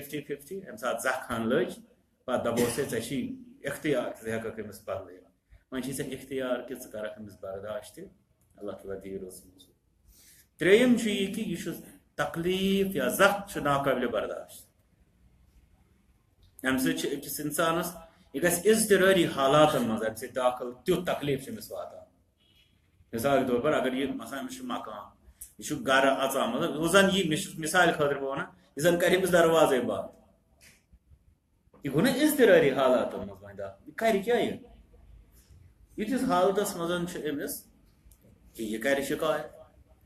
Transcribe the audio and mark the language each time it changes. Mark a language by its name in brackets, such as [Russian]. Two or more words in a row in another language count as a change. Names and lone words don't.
[Kashmiri] 50-50 ییٚمہِ ساتہٕ زکھ ہن لٔج پَتہٕ دَپوس ہے ژےٚ چھی اختیار ژٕ ہٮ۪ککھ أمِس بدلٲوِتھ وۄنۍ چھی ژےٚ اختیار کہِ ژٕ کَرکھ أمِس برداشت تہِ اللہ تعالیٰ دِیہِ رٕژ منٛز 3یِم چھُ یہِ کہِ یہِ چھُ تکلیٖف یا زکھ چھُ ناقٲبلہِ برداشت اَمہِ سۭتۍ چھِ أکِس اِنسانَس یہ گژھِ اضطراری حالاتن منٛز امہِ سۭتۍ داخل تیُتھ تکلیٖف چھُ أمِس واتان. [Urdu] مثال کے طور پر [Kashmiri] اگر یہ مثلا أمِس چھُ مکان یہ چھُ گرٕ اژان مطلب ہُہ زن یی مےٚ چھُ مثالہِ خٲطرٕ بہٕ ونان یہِ زن کرِ أمِس دروازے بنٛد یہ گوٚو نا اضطراری حالاتن منٛز وۄنۍ داخل یہِ کرِ کیٛاہ یہِ یِتھِس حالتس منٛز چھُ أمِس کہ یہ کرِ شکایت یہِ